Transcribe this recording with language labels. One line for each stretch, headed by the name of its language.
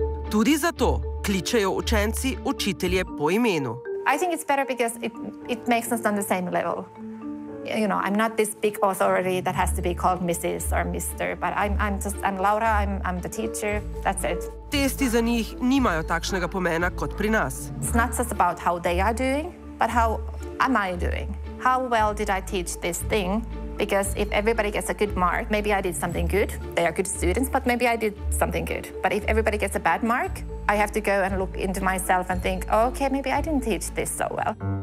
Slovenian: Tudi zato kličejo učenci učitelje po imenu.
English: I think it's better because it makes us on the same level. You know, I'm not this big authority that has to be called Mrs. or Mr., but I'm Laura, I'm the teacher, that's it.
Slovenian: Testi za njih nimajo takšnega pomena kot pri nas.
English: It's not just about how they are doing, but how am I doing? How well did I teach this thing? Because if everybody gets a good mark, maybe I did something good. They are good students, but maybe I did something good. But if everybody gets a bad mark, I have to go and look into myself and think, oh, okay, maybe I didn't teach this so well.